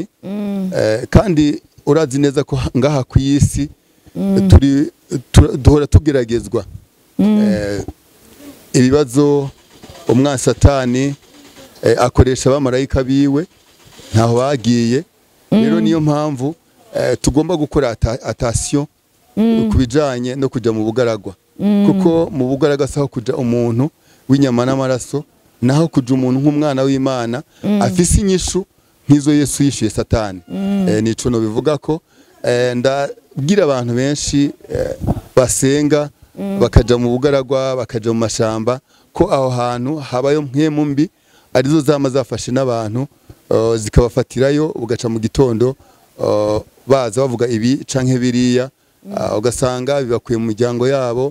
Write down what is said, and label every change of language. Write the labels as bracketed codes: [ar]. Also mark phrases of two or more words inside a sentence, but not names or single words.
[rn] Kandi urazi neza ko ngaha ku isi duhora tugeragezwa ibibazo. Umwanzi Satani akoresha abamarayika biwe ntaho bagiye. Rero niyo mpamvu tugomba gukora attention kubijanye no kuja mu bugaragwa, kuko mu bugaragwa saho kuja umuntu w'inyama n'amaraso, naho kuja umuntu nk'umwana w'Imana afise inyishu nk'izo Yesu yishuye Satani. Nico no bivuga ko ndabwira abantu benshi basenga bakaja mu bugaragwa, bakaja mu mashamba, ko aho hantu habayo mpemu mbi arizo zama zafashe n'abantu zikabafatirayo, ugaca mu gitondo baza bavuga ibi canke biriya, ugasanga bibakuye mu miryango yabo.